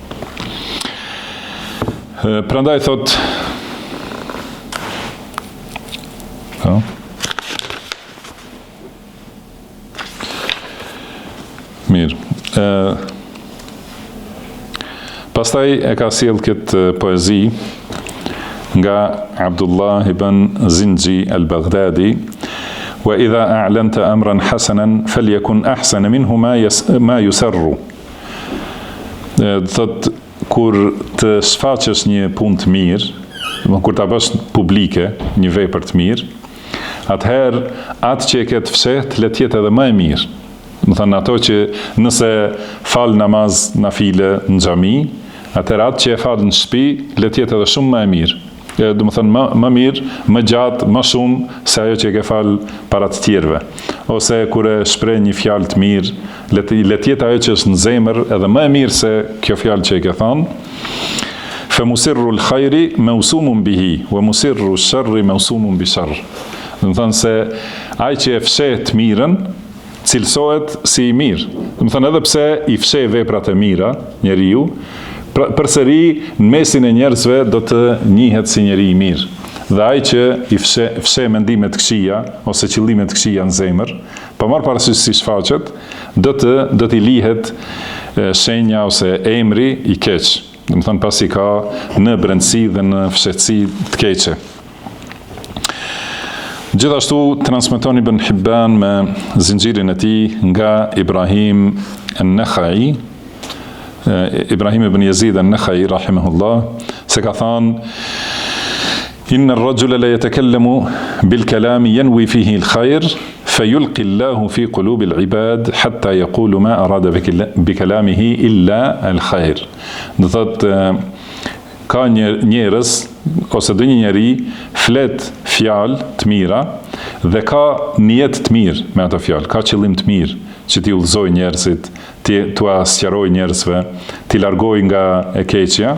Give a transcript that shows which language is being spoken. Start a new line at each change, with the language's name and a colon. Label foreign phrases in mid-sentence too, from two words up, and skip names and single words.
Albanian: Prandaj thot mirë. Pastaj e ka sjell këtë poezi nga Abdullah ibn Zinji al-Baghdadi.
Arabic: وإذا أعلنت أمرا حسنا فليكن أحسن منه ما يسر.
Albanian: Thot kur të shfaqësh një punë të mirë, kur ta bësh publike një vepër të mirë, atëherë atë që e ke të fshehtë le të jetë edhe më e mirë. Do thënë ato që nëse fal namaz nafile në xhami, atëherë atë që e fal në shtëpi le të jetë edhe shumë më e mirë. Do të thënë më mirë, më gjatë, më shumë se ajo që e ke fal para të tjerëve. Ose kur e shpreh një fjalë të mirë, le të jetë ajo që është në zemër edhe më e mirë se kjo fjalë që e ke thënë.
Arabic: فمسر الخير موسوم به ومسر الشر موسوم بشر.
Albanian: Do të thënë se ai që e fsheh të mirën cilësohet si i mirë. Do të thënë edhe pse i fsheh veprat e mira njeriu, përsëri në mesin e njerëzve do të njihet si njeri i mirë. Dhe ai që i fsheh mendime të këqija ose qëllime të këqija në zemër, pa marrë parasysh si shfaqet, do të lihet shenja ose emri i keq. Do të thënë pasi ka në brendësi dhe në fshehtësi të keqe. Gjithashtu transmeton Ibn Hibban me zinxhirin e tij nga Ibrahim an-Nakhai, Ibrahim ibn Yazid an-Nakhai rahimahullah, se ka thënë
Arabic: إن الرجل لا يتكلم بالكلام ينوي فيه الخير فيلقي الله في قلوب العباد حتى يقول ما أراد بكلامه إلا الخير.
Albanian: Do thotë ka njerëz ose do një njeri flet fjalë të mira dhe ka nijet të mirë me ato fjalë, ka qëllim të mirë që t'i udhëzoj njerëzit, t'u sqaroj njerëzve, t'i largoj nga e keqja.